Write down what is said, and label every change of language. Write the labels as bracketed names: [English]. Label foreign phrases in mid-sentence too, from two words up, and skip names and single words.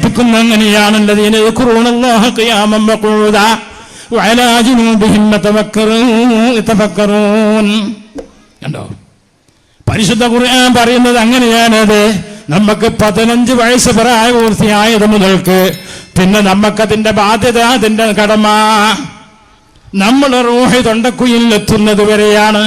[Malayalam] ഓർക്കുന്ന അങ്ങനെയാണ് [Arabic] الذين يذكرون الله قياما وقعودا وعلى جنوبهم يتفكرون. [Malayalam] കണ്ടോ, പരിശുദ്ധ ഖുർആൻ പറയുന്നത് അങ്ങനെയാണത്. നമുക്ക് 15 വയസ്സ് പ്രായപൂർത്തിയായത് മുതൽക്ക് പിന്നെ നമുക്കതിന്റെ ബാധ്യത, അതിന്റെ കടമ നമ്മൾ റൂഹ് തൊണ്ടക്കുയിലെത്തുന്നത് വരെയാണ്.